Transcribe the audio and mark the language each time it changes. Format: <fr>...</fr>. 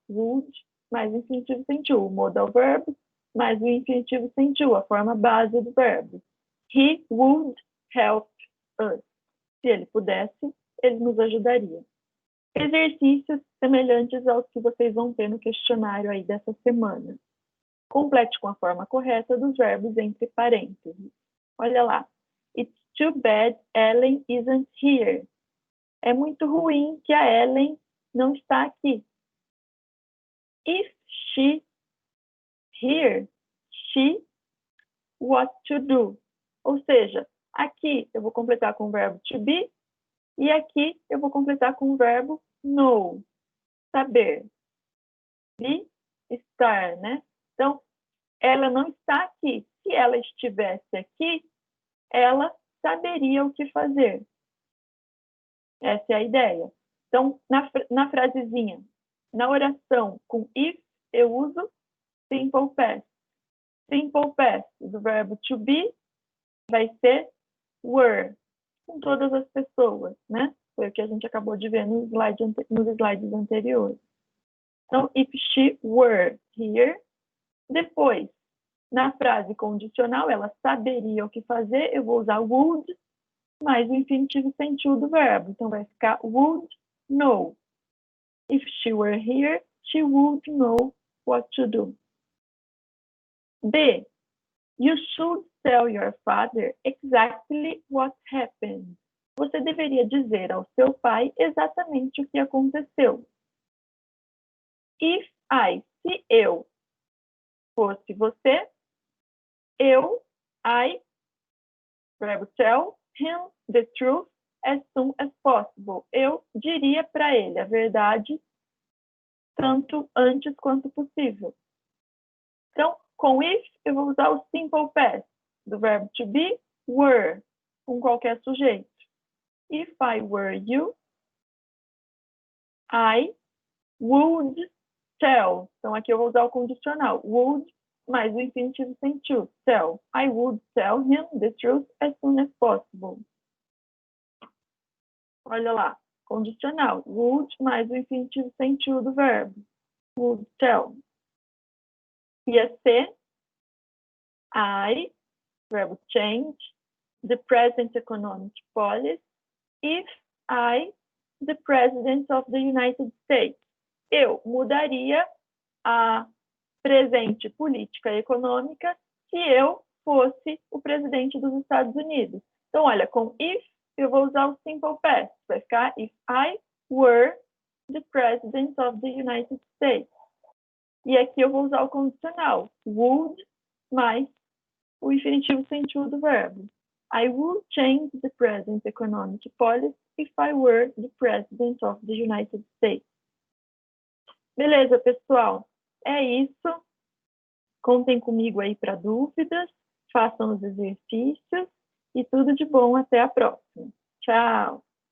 <pt>Would mais o infinitivo sentiu, o modal verb mais o infinitivo sentiu, a forma base do verbo.</pt> <en>He would help us.</en> <pt>Se ele pudesse, ele nos ajudaria. Exercícios semelhantes aos que vocês vão ter no questionário aí dessa semana. Complete com a forma correta dos verbos entre parênteses. Olha lá.</pt> <en>It's too bad Ellen isn't here.</en> <pt>É muito ruim que a Ellen não está aqui.</pt> <en>If she here, she what to do.</en> <pt>Ou seja, aqui eu vou completar com o verbo to be e aqui eu vou completar com o verbo know, saber. Be, estar, né? Então, ela não está aqui. Se ela estivesse aqui, ela saberia o que fazer. Essa é a ideia. Então, na frasezinha, na oração com if, eu uso simple past. Simple past do verbo to be vai ser were, com todas as pessoas, né? Foi o que a gente acabou de ver nos slides anteriores. Então,</pt> <en>if she were here,</en> <pt>depois, na frase condicional, ela saberia o que fazer, eu vou usar would mais o infinitivo sentiu do verbo. Então, vai ficar</pt> <en>would know. If she were here, she would know what to do. B. You should tell your father exactly what happened.</en> <pt>Você deveria dizer ao seu pai exatamente o que aconteceu.</pt> <en>If I,</en> <pt>se eu fosse você,</pt> <en>I, verbo tell him the truth as soon as possible.</en> <pt>Eu diria para ele a verdade tanto antes quanto possível. Então, com if, eu vou usar o simple past do verbo to be, were, com qualquer sujeito.</pt> <en>If I were you, I would tell.</en> <pt>Então, aqui eu vou usar o condicional. Would mais o infinitivo sem to, tell.</pt> <en>I would tell him the truth as soon as possible.</en> <pt>Olha lá, condicional. Would mais o infinitivo sem to do verbo.</pt> <en>Would tell.</en> <pt>Ia ser</pt> <en>I, verbo change, the present economic policy, if I, the President of the United States.</en> <pt>Eu mudaria a presente política econômica se eu fosse o presidente dos Estados Unidos. Então, olha, com if, eu vou usar o simple past. Vai ficar</pt> <en>if I were the President of the United States.</en> <pt>E aqui eu vou usar o condicional. Would mais o infinitivo sem to do verbo.</pt> <en>I would change the present economic policy if I were the President of the United States.</en> <pt>Beleza, pessoal? É isso. Contem comigo aí para dúvidas, façam os exercícios e tudo de bom. Até a próxima. Tchau!</pt>